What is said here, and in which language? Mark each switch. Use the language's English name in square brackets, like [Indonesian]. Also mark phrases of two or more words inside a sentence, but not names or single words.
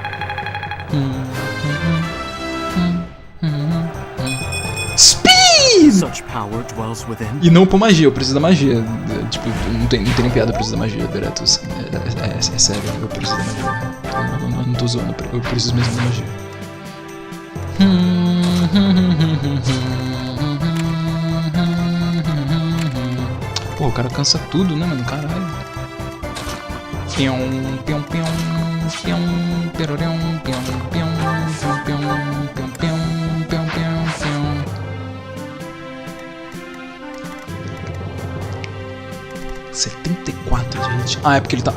[English] Speed! Such power dwells within. [Portuguese] E não por magia, eu preciso da magia. Tipo, não tem nem piada, eu preciso da magia, direto. É sério, eu preciso da magia. Eu não tô zoando, eu preciso mesmo da magia. Pô, o cara cansa tudo, né, mano? Caralho. Pião, pião, pião, pião, perorão, pião, pião, pião, pião, pião, pião, pião, pião, pião. — 74, gente. Ah, é porque ele tá...